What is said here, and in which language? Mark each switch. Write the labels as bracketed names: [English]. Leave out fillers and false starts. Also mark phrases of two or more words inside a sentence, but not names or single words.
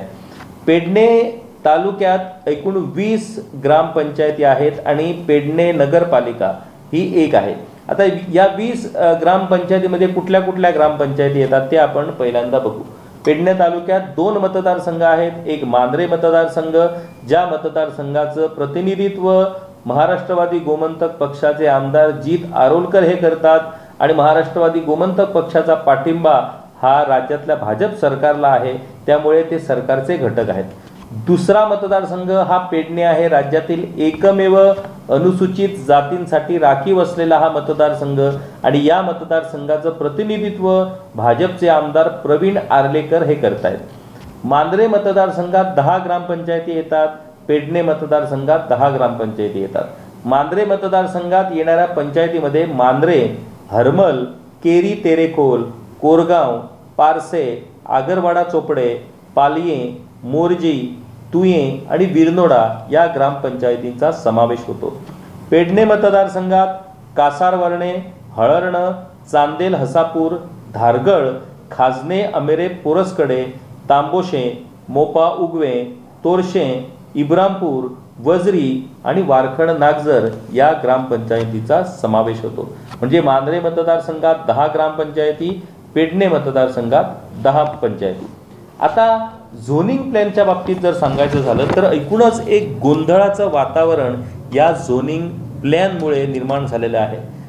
[Marathi] पेडणे तालुक्यात एकूण 20 ग्रामपंचायती आहेत आणि पेडणे नगरपालिका ही एक आहे. आता या 20 ग्रामपंचायतीमध्ये कुठल्या कुठल्या ग्रामपंचायती येतात ते आपण पहिल्यांदा बघू. पेडणे तालुक्यात 2 मतदारसंघ आहेत. एक मांद्रे मतदारसंघ, ज्या मतदारसंघाचं प्रतिनिधित्व महाराष्ट्रवादी गोमंतक पक्षाचे आमदार जीत आरोलकर हे करतात आणि महाराष्ट्रवादी गोमंतक पक्षाचा पाठिंबा हा राज्यातल्या भाजप सरकारला आहे, त्यामुळे ते सरकारचे घटक आहेत. दुसरा मतदारसंघ हा पेडणे आहे. राज्यातील एकमेव अनुसूचित जातींसाठी राखीव असलेला हा मतदारसंघ आणि या मतदारसंघाचं प्रतिनिधित्व भाजपचे आमदार प्रवीण आर्लेकर हे करतायत. मांद्रे मतदारसंघात 10 ग्रामपंचायती येतात. पेडणे मतदारसंघात 10 ग्रामपंचायती येतात. मांद्रे मतदारसंघात येणाऱ्या पंचायतीमध्ये मांद्रे, हरमल, केरी तेरेखोल, कोरगाव, पारसे, आगरवाडा चोपडे, पालिये, मोरजी, तुये आणि विरनोडा या ग्रामपंचायतींचा समावेश होतो. पेडणे मतदारसंघात कासारवर्णे, हळर्ण, चांदेल हसापूर, धारगळ, खाजने अमेरे पोरसकडे, तांबोशे, मोपा उगवे, तोरशे, इब्रामपूर, वजरी आणि वारखड नागझर या ग्रामपंचायतीचा समावेश होतो. म्हणजे मांजरे मतदारसंघात 10 ग्रामपंचायती, पेडणे मतदारसंघात 10 पंचायती. आता [English] zoning planच्या [Marathi] बाबतीत जर सांगायचं झालं तर एकूणच एक गोंधळाचं वातावरण या [English] zoning planमुळे [Marathi] निर्माण झालेलं आहे.